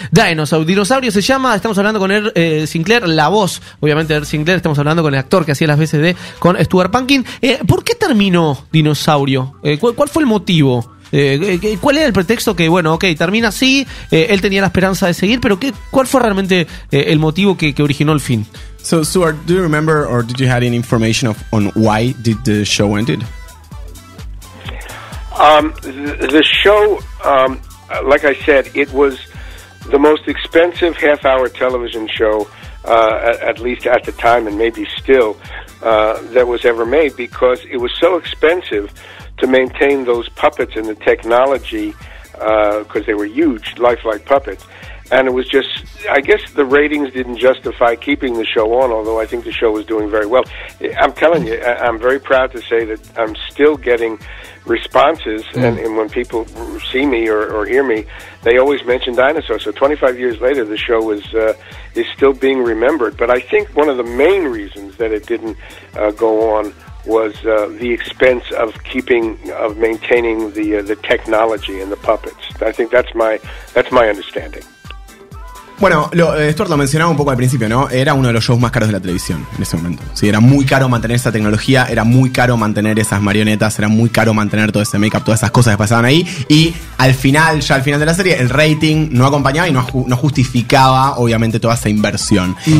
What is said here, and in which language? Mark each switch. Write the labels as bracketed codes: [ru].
[es] Dinosaurios se llama, estamos hablando con Earl Sinclair, la voz, obviamente, de Earl Sinclair, estamos hablando con el actor que hacía las veces con Stuart Pankin. ¿Por qué terminó Dinosaurio? ¿Cuál fue el motivo? ¿Cuál era el pretexto que, bueno, ok, termina así, él tenía la esperanza de seguir, pero ¿cuál fue realmente el motivo que originó el fin? [en] So, Stuart, do you remember or did you have any information on why did the show ended? The show, like I said, it was the most expensive half-hour television show, at least at the time and maybe still, that was ever made because it was so expensive to maintain those puppets and the technology, because they were huge, lifelike puppets. And it was just, I guess the ratings didn't justify keeping the show on, although I think the show was doing very well. I'm telling you, I'm very proud to say that I'm still getting responses, and when people see me or hear me, they always mention Dinosaurs. So 25 years later, the show is still being remembered. But I think one of the main reasons that it didn't go on was the expense of maintaining the technology and the puppets. I think that's my understanding. [es] Bueno, Stuart lo mencionaba un poco al principio, ¿no? Era uno de los shows más caros de la televisión en ese momento. Sí, era muy caro mantener esa tecnología, era muy caro mantener esas marionetas, era muy caro mantener todo ese make-up, todas esas cosas que pasaban ahí. Y al final de la serie, el rating no acompañaba y no justificaba, obviamente, toda esa inversión.